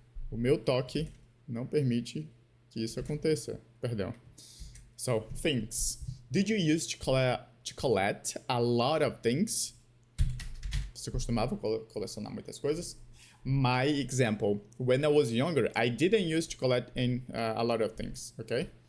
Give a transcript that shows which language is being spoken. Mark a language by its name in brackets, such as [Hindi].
[Portuguese] O meu toque não permite que isso aconteça. Perdão. [English] So, things. Did you used to collect a lot of things? [Portuguese] Você costumava colecionar muitas coisas? [English] My example, when I was younger, I didn't used to collect a lot of things, okay?